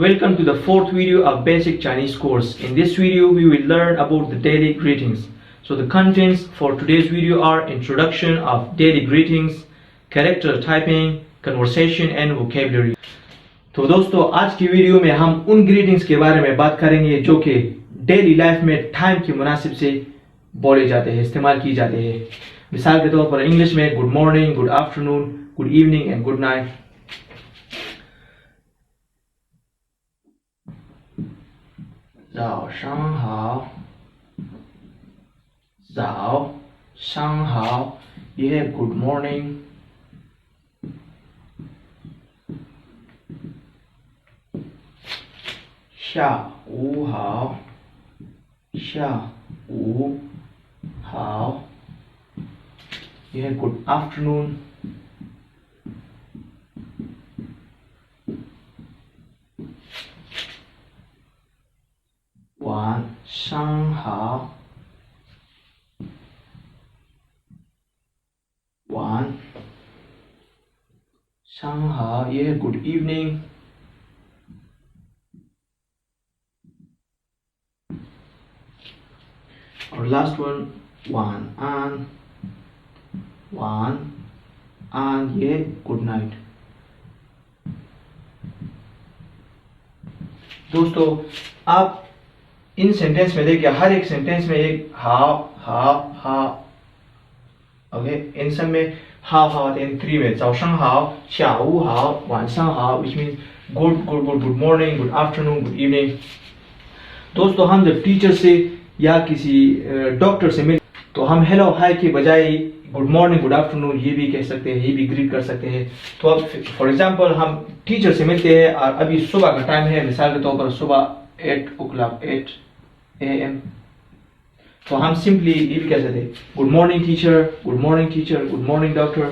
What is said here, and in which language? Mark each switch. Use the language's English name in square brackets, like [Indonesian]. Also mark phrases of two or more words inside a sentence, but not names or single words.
[English] Welcome to the fourth video of Basic Chinese course. In this video, we will learn about the daily greetings. So the contents for today's video are introduction of daily greetings, character typing, conversation and vocabulary. [Hindi] तो दोस्तों आज की वीडियो में हम उन ग्रीटिंग्स के बारे में बात करेंगे जो कि [English] daily life [Hindi] में टाइम के मुनासिब से बोले जाते हैं, इस्तेमाल की जाते हैं। मिसाल के तौर पर इंग्लिश में [English] good morning, good afternoon, good evening and good night. [Chinese] 早上好，早上好， [Hindi] ये है [English] good morning. [Chinese] 下午好，下午好， [Hindi] ये है [English] good afternoon. [Chinese] 晚上好，晚上好， [Hindi] ये है [English] good evening. [Hindi] और [English] last one [Chinese] 晚安，晚安， [Hindi] ये [English] good night. [Hindi] दोस्तों आप इन सेंटेंस में देखिए, हर एक सेंटेंस में एक [Chinese] 好好好, [Hindi] ओके, इन सब में [Chinese] 好好 [Hindi] आते हैं। [Chinese] थ्री में 早上好，下午好，晚上好, [English] which means good morning, good afternoon, good evening। [Hindi] दोस्तों हम जब टीचर से या किसी डॉक्टर से मिल तो हम [English] hello hi [Hindi] के बजाय [English] good morning, good afternoon [Hindi] ये भी कह सकते हैं, ये भी ग्रीट कर सकते हैं। तो अब [English] for example [Hindi] हम टीचर से मिलते हैं और अभी सुबह का टाइम है, मिसाल के तौर पर सुबह [English] 8 o'clock 8 AM, [Hindi] तो हम सिंपली ये भी कह सकते हैं [English] good morning teacher, good morning teacher, good morning doctor.